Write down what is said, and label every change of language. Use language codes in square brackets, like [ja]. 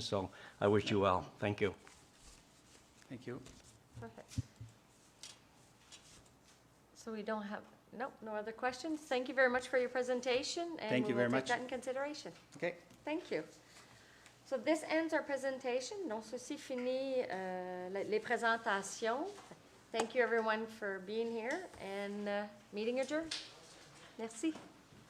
[en] So I wish you well. Thank you. Thank you. Perfect. So we don't have, no other questions. Thank you very much for your presentation. Thank you very And we will much. take that in consideration. Okay. Thank you. So this ends our presentation. [fr] Donc, ceci finit les présentations. [en] Thank you everyone for being here, and meeting adjourned. [fr] Merci.